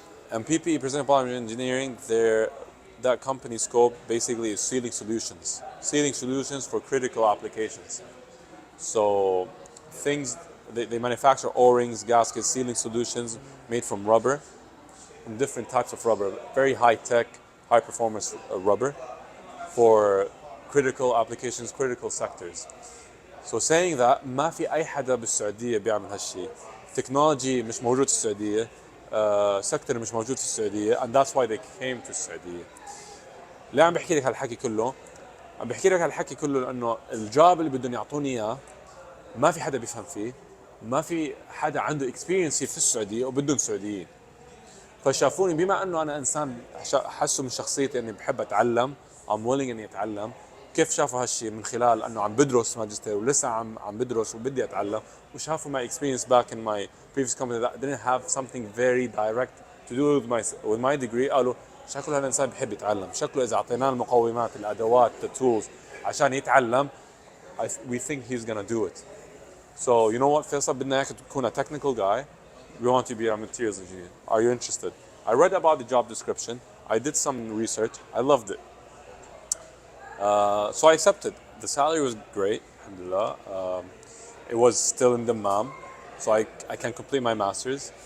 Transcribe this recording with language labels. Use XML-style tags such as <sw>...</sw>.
<en>And PPE, Precision Polymer Engineering, that company scope basically is sealing solutions for critical applications. So things, they manufacture O-rings, gaskets, sealing solutions made from rubber, from different types of rubber, very high-tech, high-performance rubber for critical applications, critical sectors. So saying that,</en> <ar>ما في أي حدا بالسعودية بيعمل هالشيء. Technology مش موجود في السعودية, sector مش موجود في السعودية,</ar> <en>and that's why they came to</en> <ar>السعودية. ليه عم بحكي لك هالحكي كله؟ عم بحكي لك هالحكي كله لأنه الجوب اللي بدهم يعطوني إياه ما في حدا بيفهم فيه، ما في حدا عنده اكسبيرينس في السعوديه وبدهم سعوديين. فشافوني بما انه انا انسان حسوا من شخصيتي اني بحب اتعلم،</ar> <en>I'm willing</en> <ar>اني اتعلم. كيف شافوا هالشيء؟ من خلال انه عم بدرس ماجستير ولسه عم بدرس وبدي اتعلم،</ar> <en>وشافوا my experience back in my previous company that didn't have something very direct to do with my degree.</en> <ar>قالوا شكله هالانسان بحب يتعلم، شكله اذا اعطيناه المقومات، الادوات،</ar> <en>the tools</en> <ar>عشان يتعلم,</ar> <en>we think he's gonna do it. So you know what, Faisal,</en> <ar>بدنا اياك تكون</ar> <en>a technical guy. We want you to be a materials engineer. Are you interested? I read about the job description. I did some research. I loved it. So I accepted. The salary was great, alhamdulillah. It was still in Dammam, so I can complete my master's.</en>